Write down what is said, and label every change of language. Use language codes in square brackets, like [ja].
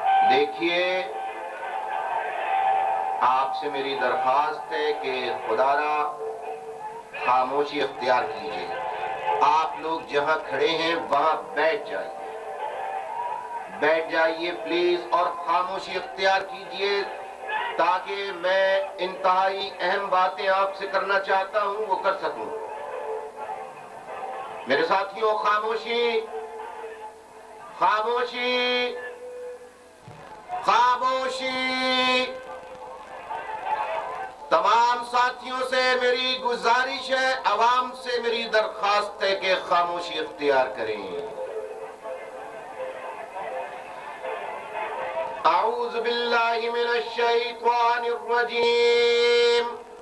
[ur] دیکھیے آپ سے میری درخواست ہے کہ خدا را خاموشی اختیار کیجیے. آپ لوگ جہاں کھڑے ہیں وہاں بیٹھ جائیے پلیز، اور خاموشی اختیار کیجیے تاکہ میں انتہائی اہم باتیں آپ سے کرنا چاہتا ہوں وہ کر سکوں. میرے ساتھیوں خاموشی خاموشی خاموشی. تمام ساتھیوں سے میری گزارش ہے، عوام سے میری درخواست ہے کہ خاموشی اختیار کریں. [ar] اعوذ باللہ من الشیطان الرجیم.